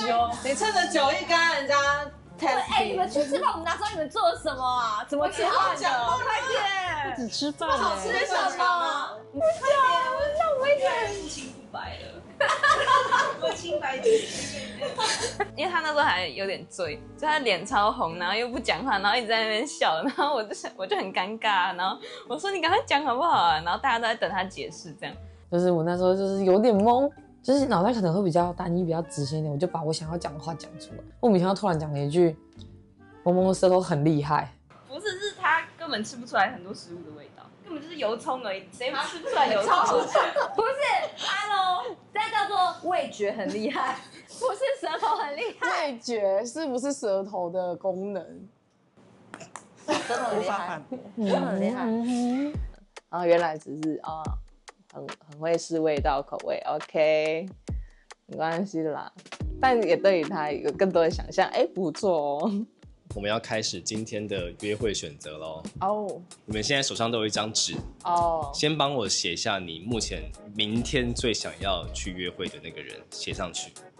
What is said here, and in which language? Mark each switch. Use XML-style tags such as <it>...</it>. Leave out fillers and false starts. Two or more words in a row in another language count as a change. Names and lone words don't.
<zh>你趁着酒一干人家 test 你們去吃飯，我們哪知道你們做了什麼啊？怎麼吃飯的？快點！只吃飯。好吃什麼？不是啊，那我一点清不白了。我清白点。因为他那时候還有點醉，就他臉超紅，然後又不講話，然後一直在那邊笑，然後我就很尷尬，然後我說你趕快講好不好啊？然後大家都在等他解釋，這樣。就是我那時候就是有點懵，就是腦袋可能會比較單一、比較直線一點，我就把我想要講的話講出來。我每天突然講了一句“萌萌的舌頭很厲害”，不是，是他根本吃不出來很多食物的味道，根本就是油蔥而已，誰吃不出來油蔥？不是 ，Hello， 這叫做味覺很厲害，不是舌頭很厲害。味覺是不是舌頭的功能？舌頭很厲害，真的很厲害。啊，原來只是啊。很會試味道口味 ，OK， 沒關係啦，但也對於他有更多的想象，不錯哦。我們要開始今天的約會選擇嘍。哦，你們現在手上都有一張紙哦，先幫我寫下你目前明天最想要去約會的那個人，寫上去。</zh>